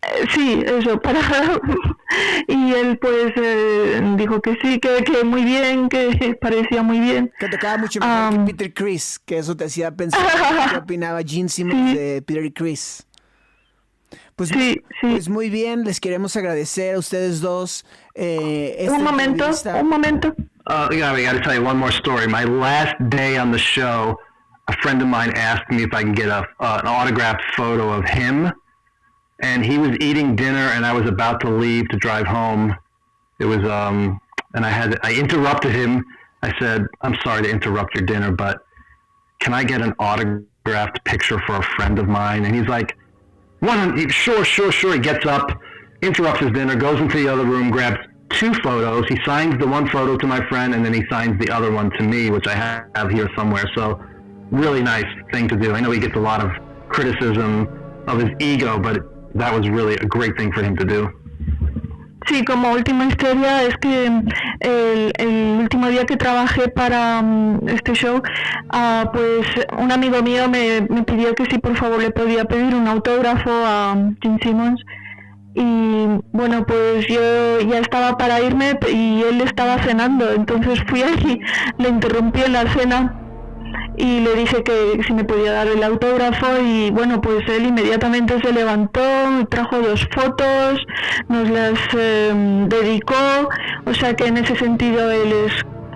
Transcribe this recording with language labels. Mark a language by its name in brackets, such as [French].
[Spanish] Sí, eso, y él pues dijo que sí, que muy bien, que parecía muy bien. Que tocaba mucho mejor que Peter Criss, que eso te hacía pensar qué opinaba Gene Simmons de Peter Criss. Pues, sí. Pues muy bien, les queremos agradecer a ustedes dos. Un momento. [English] Yeah, I got to tell you one more story. My last day on the show, a friend of mine asked me if I can get an autographed photo of him. And he was eating dinner, and I was about to leave to drive home. It was, and I interrupted him. I said, I'm sorry to interrupt your dinner, but can I get an autographed picture for a friend of mine? And he's like, Sure. He gets up, interrupts his dinner, goes into the other room, grabs 2 photos. He signs the one photo to my friend, and then he signs the other one to me, which I have here somewhere. So really nice thing to do. I know he gets a lot of criticism of his ego, but that was really a great thing for him to do. [Spanish] Sí, como última historia es que el último día que trabajé para este show, pues un amigo mío me pidió que si por favor le podía pedir un autógrafo a Gene Simmons. Y bueno, pues yo ya estaba para irme y él estaba cenando, entonces fui allí, le interrumpí en la cena y le dije que si me podía dar el autógrafo, y bueno, pues él inmediatamente se levantó, trajo 2 fotos, nos las dedicó, o sea que en ese sentido él es